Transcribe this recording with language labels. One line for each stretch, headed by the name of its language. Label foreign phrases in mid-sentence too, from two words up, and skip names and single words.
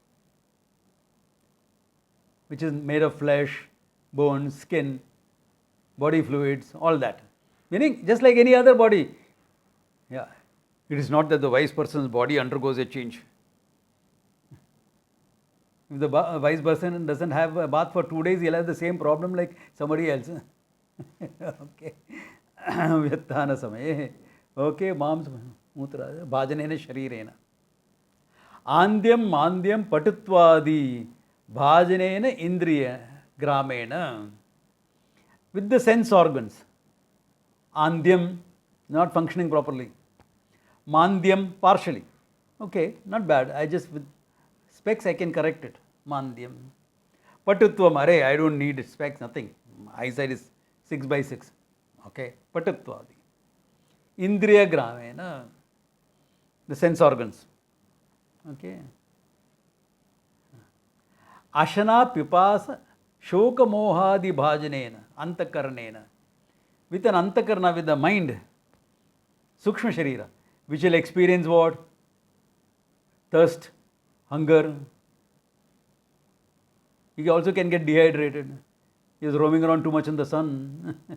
English: Which is made of flesh, bones, skin, body fluids, all that. Meaning, just like any other body. Yeah. It is not that the wise person's body undergoes a change. If the wise person doesn't have a bath for 2 days, he'll have the same problem like somebody else. Okay.
Sanskrit: Vyathana samaye.
English: Okay.
Sanskrit: Mams mutra bhajanena sharirena. Andyam mandyam patutvadi bhajanena indriya gramena.
English: With the sense organs. Andyam not functioning properly. Mandyam partially. Okay, not bad. I just with specs I can correct it. Mandyam. Patutvam, array, I don't need specs, nothing. Eyesight is 6 by 6. Okay, Patutvadi.
Sanskrit: Indriya gramena.
English: The sense organs. Okay.
Sanskrit: Ashana pipasa shoka mohadi bhajanena antakarnena.
English: With an antakarna, with the mind,
Sanskrit: sukshma sharira,
English: which will experience what? Thirst, hunger. He also can get dehydrated. He is roaming around too much in the sun.